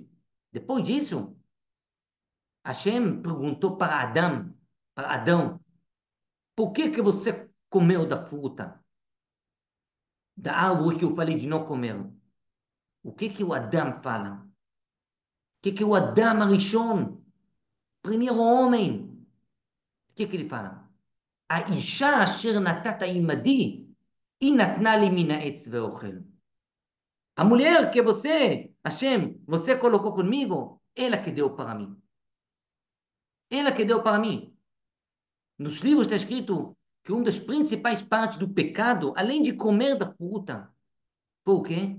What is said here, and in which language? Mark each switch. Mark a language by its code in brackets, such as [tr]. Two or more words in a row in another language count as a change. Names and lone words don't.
[pt] Depois disso, Hashem perguntou para Adão, por que você comeu da fruta, da árvore que eu falei de não comer? O que o Adão fala? O que o Adão Arishon, primeiro homem, o que ele fala? [he] האשה אשר נתתה עמדי, היא נתנה לי מן העץ ואכל. [pt] A mulher que você, Hashem, você colocou comigo, ela que deu para mim. Ela que deu para mim. Nos livros está escrito que uma das principais partes do pecado, além de comer da fruta, foi o quê?